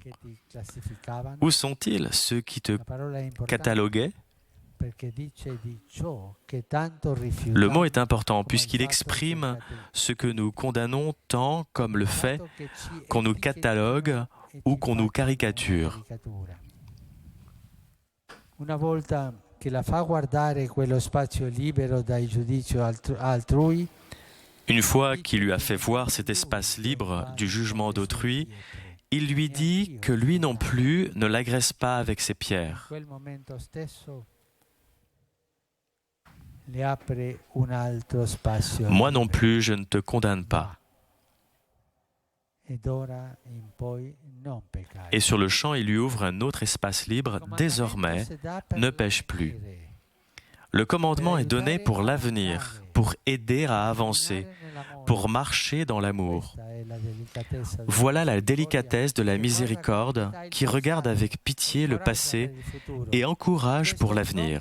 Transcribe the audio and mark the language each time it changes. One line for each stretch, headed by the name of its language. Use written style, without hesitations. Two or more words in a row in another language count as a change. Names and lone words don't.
French: Où sont-ils ceux qui te cataloguaient ? Le mot est important puisqu'il exprime ce que nous condamnons tant comme le fait qu'on nous catalogue ou qu'on nous caricature.
Italian: Una volta che la fa guardare quello spazio libero dal giudizio altrui,
French: Une fois qu'il lui a fait voir cet espace libre du jugement d'autrui, il lui dit que lui non plus ne l'agresse pas avec ses pierres.
Italian: quel momento stesso le apre un altro spazio.
French: Moi non plus, je ne te condamne pas.
Italian: E d'ora in poi non peccare.
French: Et sur le champ, il lui ouvre un autre espace libre. Désormais, ne pêche plus. Le commandement est donné pour l'avenir, pour aider à avancer, pour marcher dans l'amour. Voilà la délicatesse de la miséricorde qui regarde avec pitié le passé et encourage pour l'avenir.